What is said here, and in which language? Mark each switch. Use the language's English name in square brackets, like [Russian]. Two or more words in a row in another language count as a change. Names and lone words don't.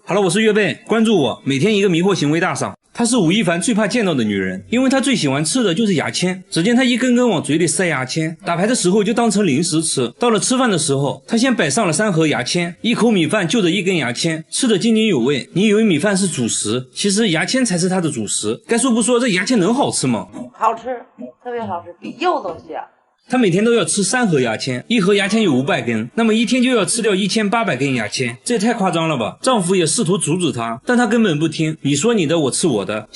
[Chinese] 好了，我是岳貝，關注我，每天一個迷惑行為大賞。她是吳亦凡最怕見到的女人，因為她最喜歡吃的就是牙籤。只見她一根根往嘴裡塞牙籤，打牌的時候就當成零食吃。到了吃飯的時候，她先擺上了3盒牙籤，一口米飯就着一根牙籤，吃得津津有味。你以為米飯是主食，其實牙籤才是她的主食。該說不說，這牙籤能好吃嗎？好吃，特別好吃，比柚子香。他每天都要吃3盒牙籤，一盒牙籤有500根，那麼一天就要吃掉1800根牙籤，這也太誇張了吧！丈夫也試圖阻止她，但她根本不聽，你說你的，我吃我的。